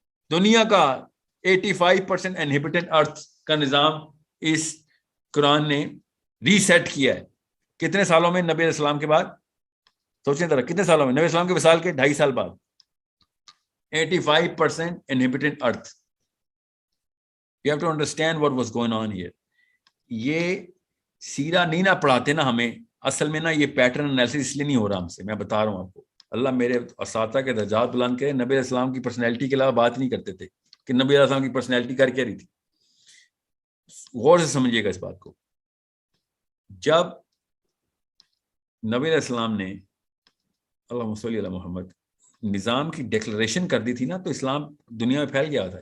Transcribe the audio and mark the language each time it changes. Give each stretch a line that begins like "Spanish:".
Urdu: دنیا کا 85% انہیبیٹنٹ ارتھ کا نظام اس قرآن نے ری سیٹ کیا ہے. کتنے سالوں میں؟ نبی علیہ السلام کے بعد. سوچیں ذرا, کتنے سالوں میں؟ نبی علیہ السلام کے وصال کے 2.5 سال بعد.
English: 85% inhabitant earth. You have to understand what was going on here.
Urdu: یہ سیرہ نہیں نہ پڑھاتے نا ہمیں, اصل میں نا یہ پیٹرن انالیسس اس لیے نہیں ہو رہا ہم سے. میں بتا رہا ہوں آپ کو, اللہ میرے اساتذہ کے درجات بلند کرے. نبی علیہ السلام کی پرسنالٹی کے علاوہ بات نہیں کرتے تھے کہ نبی علیہ السلام کی پرسنالٹی کر کے رہی تھی. غور سے سمجھیے گا اس بات کو. جب نبی علیہ السلام نے اللہم صلی علی محمد نظام کی ڈیکلریشن کر دی تھی نا, تو اسلام دنیا میں پھیل گیا تھا.